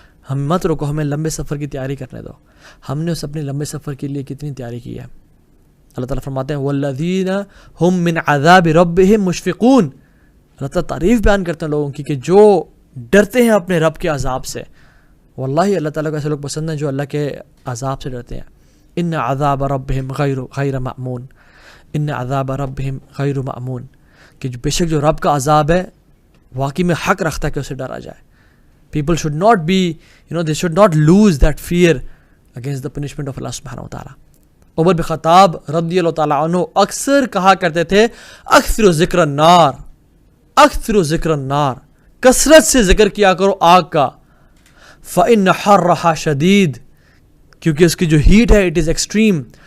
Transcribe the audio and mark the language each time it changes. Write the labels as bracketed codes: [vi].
[ur] ہم مت رکو، ہمیں لمبے سفر کی تیاری کرنے دو. ہم نے اس اپنے لمبے سفر کے لیے کتنی تیاری کی ہے؟ اللہ تعالیٰ فرماتے ہیں [ar] والذین هم من عذاب ربهم مشفقون، [ur] اللہ تعالیٰ تعریف بیان کرتے ہیں لوگوں کی کہ جو ڈرتے ہیں اپنے رب کے عذاب سے. واللہ اللہ تعالیٰ کو ایسے لوگ پسند ہیں جو اللہ کے عذاب سے ڈرتے ہیں. [ar] ان عذاب ربهم غیر مأمون، [ur] ان عذاب ربهم غیر مأمون، کہ بے شک جو رب کا عذاب ہے واقعی میں حق رکھتا ہے کہ اسے ڈرا جائے. [en] People should not be, they should not lose that fear against the punishment of Allah subhanahu wa ta'ala. [ur] عمر بن خطاب رضی اللہ تعالیٰ عنہ اکثر کہا کرتے تھے [ar] اکثر ذکر النار، اکثر ذکر النار، [ur] کثرت سے ذکر کیا کرو آگ کا. [ar] فإن حرها شدید، [ur] کیونکہ اس کی جو ہیٹ ہے [en] It is extreme.